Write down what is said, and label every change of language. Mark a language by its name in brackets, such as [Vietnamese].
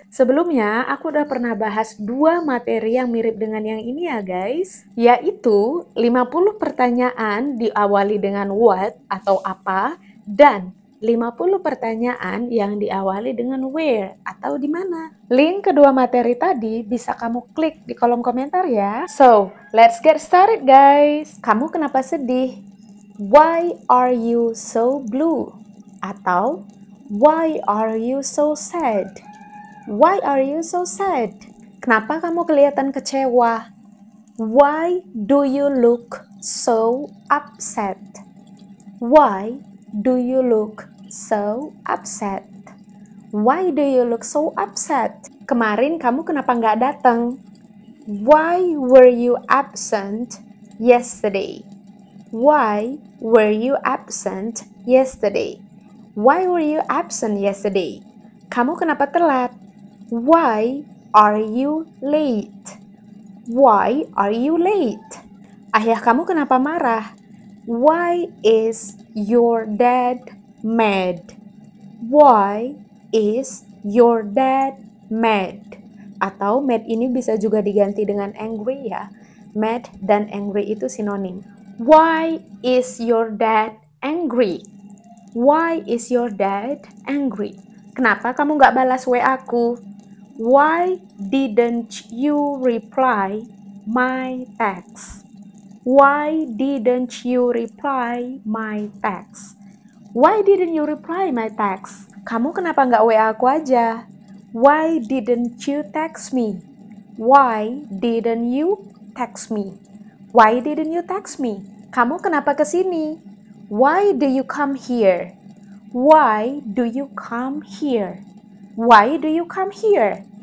[Indonesian] Sebelumnya aku udah pernah bahas dua materi yang mirip dengan yang ini ya guys, yaitu 50 pertanyaan diawali dengan what atau apa dan 50 pertanyaan yang diawali dengan where atau di mana. Link kedua materi tadi bisa kamu klik di kolom komentar ya. [English] So, let's get started guys. [Indonesian] Kamu kenapa sedih? [English] Why are you so blue? [Indonesian] Atau [English] why are you so sad? Why are you so sad? [Indonesian] Kenapa kamu kelihatan kecewa? [English] Why do you look so upset? Why do you look so upset? Why do you look so upset? [Indonesian] Kemarin kamu kenapa nggak datang? [English] Why were you absent yesterday? Why were you absent yesterday? Why were you absent yesterday? [Indonesian] Kamu kenapa telat? [English] Why are you late? Why are you late? [Indonesian] Ayah kamu kenapa marah? [English] Why is your dad mad? Why is your dad mad? [Indonesian] Atau mad ini bisa juga diganti dengan angry ya. Mad dan angry itu sinonim. [English] Why is your dad angry? Why is your dad angry? [Indonesian] Kenapa kamu nggak balas WA aku? [English] Why didn't you reply my text? Why didn't you reply my text? Why didn't you reply my text? [Indonesian] Kamu kenapa nggak WA aku aja? [English] Why didn't you text me? Why didn't you text me? Why didn't you text me? [Indonesian] Kamu kenapa kesini? [English] Why do you come here? Why do you come here? Why do you come here?